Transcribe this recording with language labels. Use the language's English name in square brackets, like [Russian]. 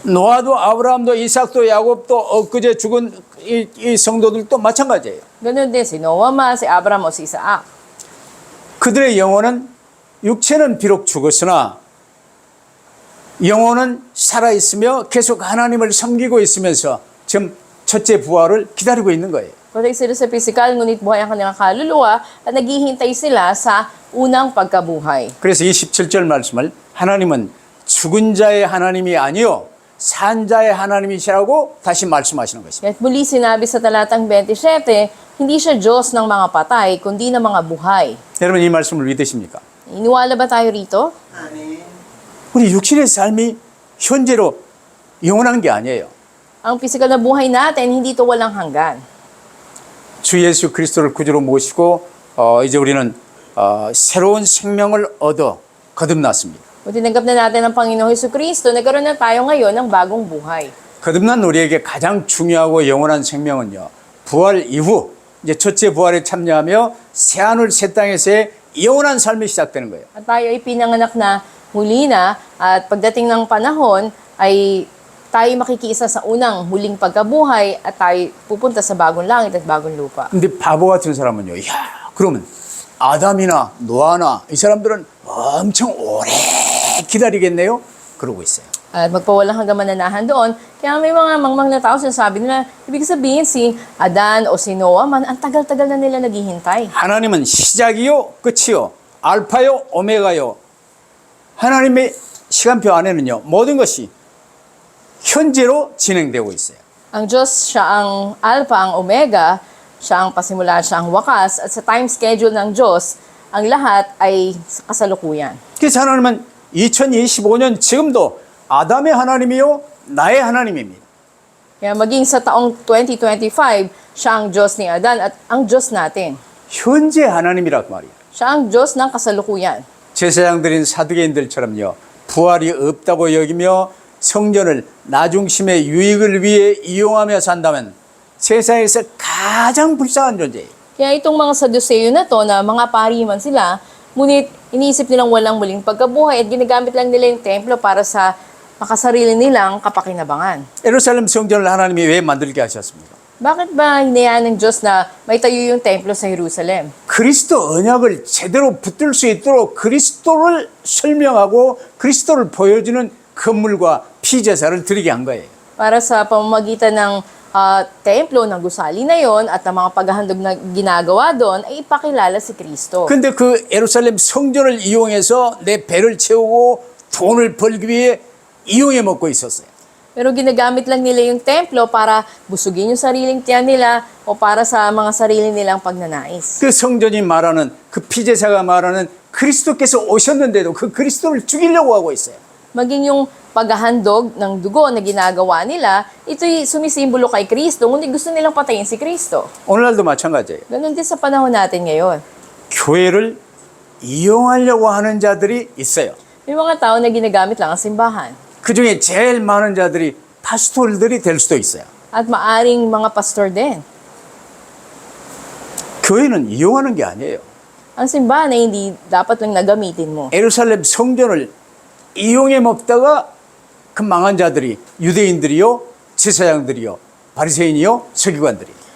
[Korean] 노아도 아브라함도 이삭도 야곱도 엊그제 죽은 이 성도들도 마찬가지예요. [Filipino] Ganun din si Noah man, si Abraham o si Isaac. [Korean] 그들의 영혼은 육체는 비록 죽었으나 영혼은 살아있으며 계속 하나님을 섬기고 있으면서 지금 첫째 부활을 기다리고 있는 거예요. [Filipino] Patay sila sa physical, ngunit buhay ang kanilang kaluluwa at naghihintay sila sa unang pagkabuhay. [Korean] 그래서 27절 말씀을 하나님은 죽은 자의 하나님이 아니요 산 자의 하나님이시라고 다시 말씀하시는 것입니다. [Filipino] At muli sinabi sa talatang 27, hindi siya Diyos ng mga patay, kundi ng mga buhay. [Korean] 여러분 이 말씀을 믿으십니까? [Filipino] Iniwala ba tayo rito? [Korean] 우리 육신의 삶이 현재로 영원한 게 아니에요. [Filipino] Ang physical na buhay natin, hindi ito walang hanggan. [Korean] 주 예수 그리스도를 구주로 모시고 이제 우리는 새로운 생명을 얻어 거듭났습니다. [Filipino] Kung tinanggap na natin ang Panginoong Hesukristo, nagkaroon na tayo ngayon ng bagong buhay. [Korean] 거듭난 우리에게 가장 중요하고 영원한 생명은요, 부활 이후 이제 첫째 부활에 참여하며 새하늘 새 땅에서의 영원한 삶이 시작되는 거예요. [Filipino] At tayo ay pinanganak na muli na at pagdating ng panahon ay tayo makikiisa sa unang muling pagkabuhay at tayo pupunta sa bagong langit at bagong lupa. [Korean] 근데 바보 같은 사람은요, 야, 그러면 아담이나 노아나 이 사람들은 엄청 오래 기다리겠네요? 그러고 있어요. [Filipino] At magpawalang hanggang mananahan doon. Kaya may mga mangmang na tao sinasabi nila, ibig sabihin si Adan o si Noah man, ang tagal-tagal na nila naghihintay. [Korean] 하나님은 시작이요, 끝이요, 알파요, 오메가요. 하나님의 시간표 안에는요, 모든 것이 현재로 진행되고 있어요. [Filipino] Ang Diyos, siya ang Alpha, ang Omega, siya ang pasimula, siya ang wakas, at sa [English] time schedule [Filipino] ng Diyos, ang lahat ay sa kasalukuyan. [Korean] 그래서 하나님은 2025년 지금도 아담의 하나님이요, 나의 하나님입니다. [Filipino] Kaya maging sa taong 2025, siya ang Diyos ni Adan at ang Diyos natin. [Korean] 현재 하나님이란 말이에요. [Filipino] Siya ang Diyos ng kasalukuyan. [Korean] 제사장들인 사두개인들처럼요, 부활이 없다고 여기며 성전을 나중심의 유익을 위해 이용하며 산다면 세상에서 가장 불쌍한 존재예요. [Filipino] Kaya itong mga Saduceo na to, na mga pari man sila, ngunit iniisip nilang walang muling pagkabuhay at ginagamit lang nila yung templo para sa makasarili nilang kapakinabangan. [Korean] 예루살렘 성전을 하나님이 왜 만들게 하셨습니까? [Filipino] Bakit ba hinayaan ng Diyos na may tayo yung templo sa Jerusalem? [Korean] 그리스도 언약을 제대로 붙들 수 있도록 그리스도를 설명하고 그리스도를 보여주는 건물과 피제사를 드리게 한 거예요. [Filipino] Para sa pamamagitan ng templo ng gusali na yon at ang mga paghahandog na ginagawa doon ay ipakilala si Kristo. [Korean] 근데 그 예루살렘 성전을 이용해서 내 배를 채우고 돈을 벌기 위해 이용해 먹고 있었어요. [Filipino] Pero ginagamit lang nila yung templo para busugin yung sariling tiyan nila o para sa mga sarili nilang pagnanais. [Korean] 그 성전이 말하는 그 피제사가 말하는 그리스도께서 오셨는데도 그 그리스도를 죽이려고 하고 있어요. [Filipino] Maging yung paghahandog ng dugo na ginagawa nila, ito'y sumisimbolo kay Kristo, ngunit gusto nilang patayin si Kristo. [Korean] 오늘날도 마찬가지예요. [Filipino] Ganon din sa panahon natin ngayon. [Korean] 교회를 이용하려고 하는 자들이 있어요. [Filipino] May mga tao na ginagamit lang ang simbahan. [Korean] 그 중에 제일 많은 자들이 파스토들이 될 수도 있어요. [Filipino] At maaring mga pastor din. [Korean] 교회는 이용하는 게 아니에요. [Filipino] Ang simbahan ay hindi dapat lang nagamitin mo. [Korean] 예루살렘 성전을 이용해 먹다가 그 망한 자들이 유대인들이요, 제사장들이요, 바리새인이요, 서기관들이.